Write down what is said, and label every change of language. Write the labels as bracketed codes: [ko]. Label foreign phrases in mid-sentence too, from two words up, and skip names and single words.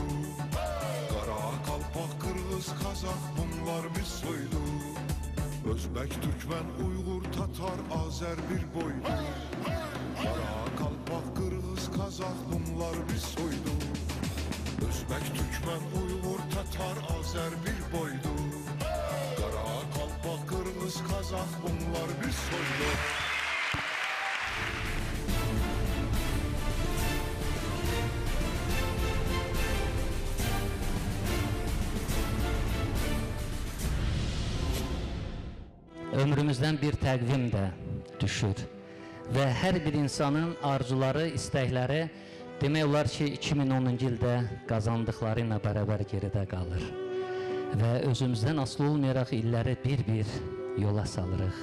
[az] Qara, Qalpaq, Qırğız, Qazaq bunlar bir soydu. Özbek, Türkmen, Uygur, Tatar, Azer bir boydu. Qara, Qalpaq, Qırğız, Qazaq bunlar bir soydu. Özbek, Türkmen, Uygur, Tatar, Azer bir boydu. Qara, Qalpaq, Qırğız, Qazaq bunlar bir soydu. Ömrümüzdən bir təqvim də düşür və hər bir insanın arzuları, istəkləri demək olar ki 2010-cu ildə qazandıqları ilə bərabər geridə qalır və özümüzdən asılı olmayaraq illəri bir-bir yola salırıq.